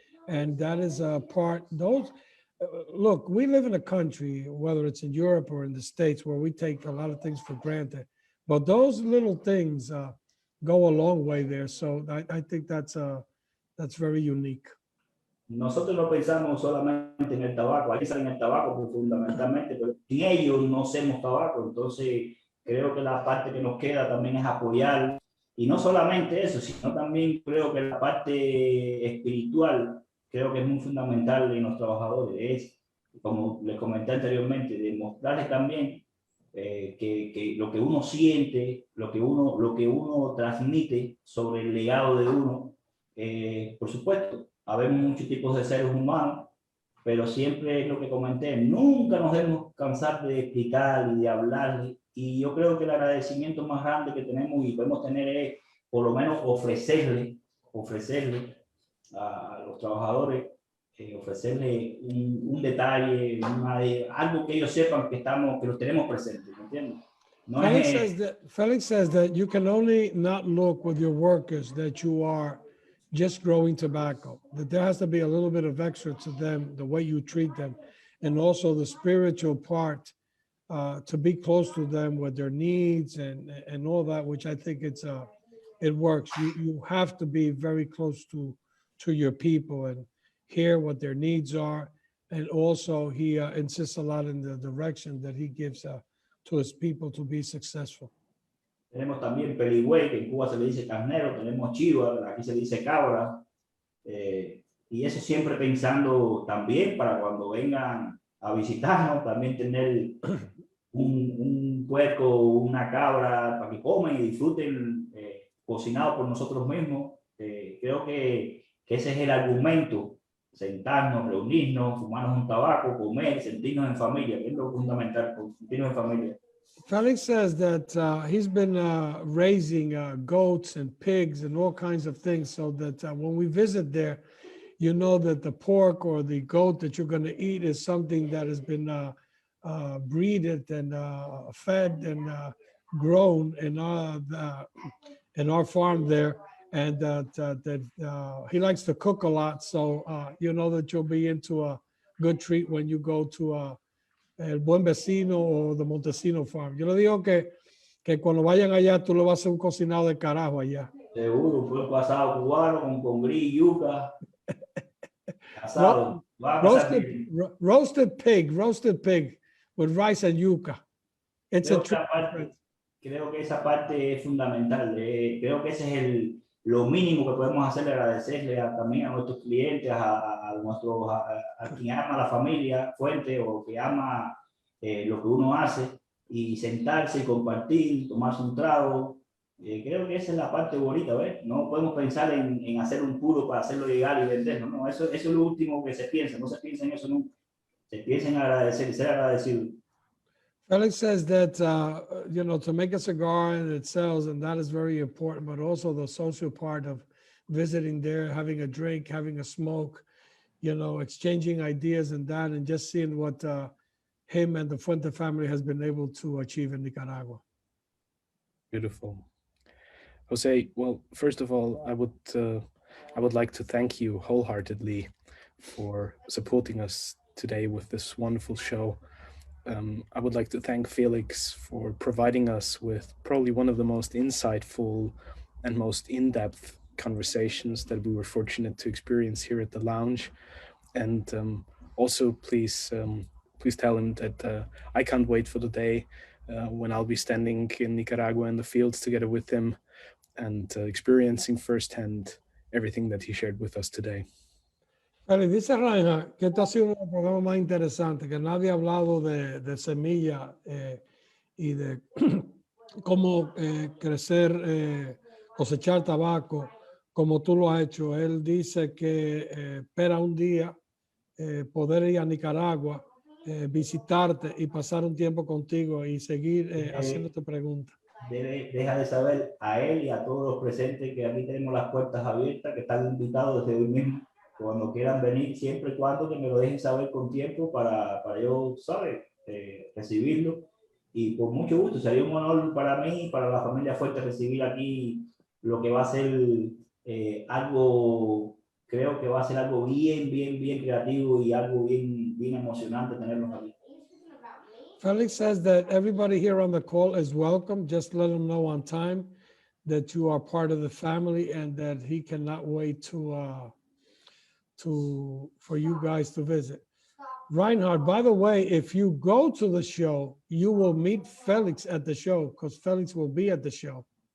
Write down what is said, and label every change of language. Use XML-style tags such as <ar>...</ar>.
<en>And that is a part, those, look, we live in a country, whether it's in Europe or in the States, where we take a lot of things for granted. But those little things go a long way there. So I think that's very unique.</en> <es>Nosotros no pensamos solamente en el tabaco, hay que pensar en el tabaco fundamentalmente, pero sin ellos no hacemos tabaco. Entonces, creo que la parte que nos queda también es apoyar. Y no solamente eso, sino también creo que la parte espiritual, creo que es muy fundamental en los trabajadores. Es, como les comenté anteriormente, demostrarles también que lo que uno siente, lo que uno transmite sobre el legado de uno, por supuesto, habemos muchos tipos de seres humanos, pero siempre es lo que comenté, nunca nos debemos cansar de explicar y de hablar, y yo creo que el agradecimiento más grande que tenemos y podemos tener es por lo menos ofrecerle a los trabajadores, ofrecerle un detalle, algo que ellos sepan que los tenemos presentes, ¿me entiendes? No</es> <en>Felix says that you can only not look with your workers that you are just growing tobacco, that there has to be a little bit of extra to them, the way you treat them, and also the spiritual part, to be close to them with their needs and all that, which I think it works. You have to be very close to your people and hear what their needs are. And also he insists a lot in the direction that he gives to his people to be successful.</en> <es>Tenemos también peligüey, que en Cuba se le dice carnero, tenemos chiva, aquí se le dice cabra, y eso siempre pensando también para cuando vengan a visitarnos, también tener un puerco, una cabra para que comen y disfruten, cocinado por nosotros mismos. Creo que ese es el argumento, sentarnos, reunirnos, fumarnos un tabaco, comer, sentirnos en familia, que es lo fundamental, sentirnos en familia.</es> <en>Felix says that he's been raising goats and pigs and all kinds of things, so that when we visit there, you know that the pork or the goat that you're going to eat is something that has been breeded and fed and grown in our farm there, and that he likes to cook a lot. So you know that you'll be into a good treat when you go to El Buen Vecino o the Montesino Farm.</en> <es>Yo le digo que cuando vayan allá tú le vas a hacer un cocinado de carajo allá. Seguro, un puerco asado cubano con gris, yuca, asado.</es> <en>Roasted pig with rice and yuca. It's</en> <es>creo que esa parte es fundamental. Creo que ese es lo mínimo que podemos hacer, agradecerle también a nuestros clientes, a quien ama la familia Fuente o que ama lo que uno hace, y sentarse y compartir, tomarse un trago. Creo que esa es la parte bonita, ¿ves? No podemos pensar en hacer un puro para hacerlo llegar y venderlo, ¿no? Eso es lo último que se piensa, no se piensa en eso nunca. Se piensa en agradecer y ser agradecido.</es> <en>Felix says that, you know, to make a cigar and it sells, and that is very important, but also the social part of visiting there, having a drink, having a smoke, you know, exchanging ideas and that, and just seeing what him and the Fuente family has been able to achieve in Nicaragua. Beautiful. Jose, well, first of all, I would like to thank you wholeheartedly for supporting us today with this wonderful show. I would like to thank Felix for providing us with probably one of the most insightful and most in-depth conversations that we were fortunate to experience here at the lounge. And also, please tell him that I can't wait for the day when I'll be standing in Nicaragua in the fields together with him and experiencing firsthand everything that he shared with us today.</en> <es>Vale, dice Reinhard que esto ha sido uno de los programas más interesantes, que nadie ha hablado de semilla y de cómo crecer, cosechar tabaco, como tú lo has hecho. Él dice que espera un día poder ir a Nicaragua, visitarte y pasar un tiempo contigo y seguir haciéndote preguntas. Deja de saber a él y a todos los presentes que aquí tenemos las puertas abiertas, que están invitados desde hoy mismo. Cuando quieran venir, siempre y cuando que me lo dejen saber con tiempo para yo, ¿sabes? Recibirlo. Y con mucho gusto, sería un honor para mí y para la familia Fuerte recibir aquí lo que va a ser algo creo que va a ser algo bien creativo y algo bien emocionante tenerlos aquí.</es> <en>Felix says that everybody here on the call is welcome. Just let him know on time that you are part of the family and that he cannot wait for you guys to visit. Reinhard, by the way, if you go to the show, you will meet Felix at the show because Felix will be at the show.</en>